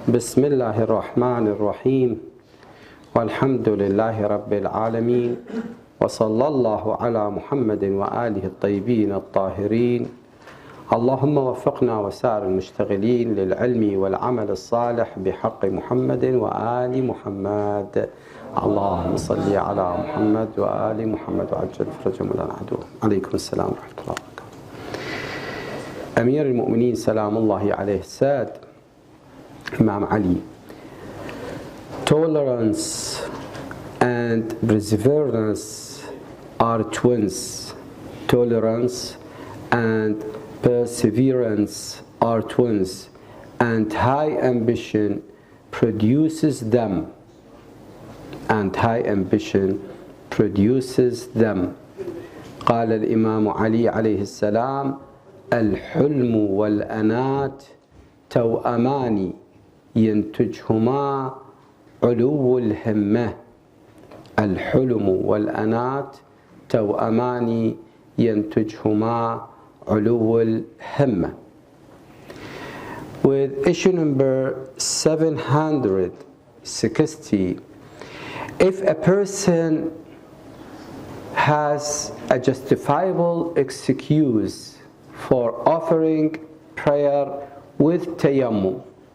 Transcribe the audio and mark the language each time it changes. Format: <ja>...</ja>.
<ar>بسم الله الرحمن الرحيم والحمد لله رب العالمين وصلى الله على محمد وآله الطيبين الطاهرين اللهم وفقنا وسائر المشتغلين للعلم والعمل الصالح بحق محمد وآل محمد اللهم صل على محمد وآل محمد وعجل فرجهم ولا عدوهم عليكم السلام ورحمة الله وبركاته. أمير المؤمنين سلام الله عليه</ar> <en>said, Imam Ali, tolerance and perseverance are twins. Tolerance and perseverance are twins, and high ambition produces them. And high ambition produces them.</en> <ar>قال الإمام علي عليه السلام: الحلم والأنات توأمان ينتجهما علو الهمة. الحلم والأنات توأمان ينتجهما علو الهمة.</ar> <en>With issue number 760, if a person has a justifiable excuse for offering prayer with tayammum.</en>